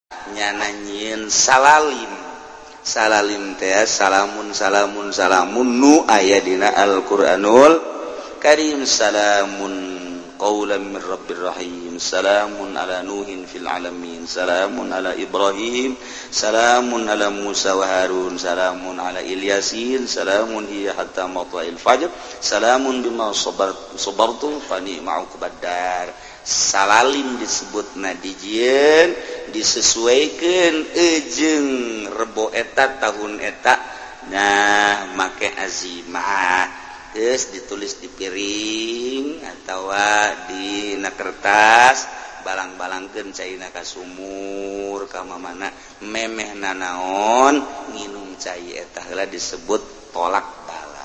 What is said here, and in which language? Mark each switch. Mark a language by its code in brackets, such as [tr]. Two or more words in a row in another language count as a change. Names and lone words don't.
[su] nyananyin salalim teh [ar] salamun [su] nu aya dina [ar] القرآن الكريم سلام قولا من رب رحيم سلام على نوح في العالمين سلام على إبراهيم سلام على موسى وهارون سلام على إلياسين سلام هي حتى مطلع الفجر سلام بما صبرتم فنعم عقبى الدار. [su] Salalim disebut nadijieun disesuaikan jeung rebo eta tahun eta nah make azimah geus ditulis di piring atawa di kertas balang-balangkeun caina ka sumur ka mamana memehna naon nginum cai eta heula disebut tolak bala.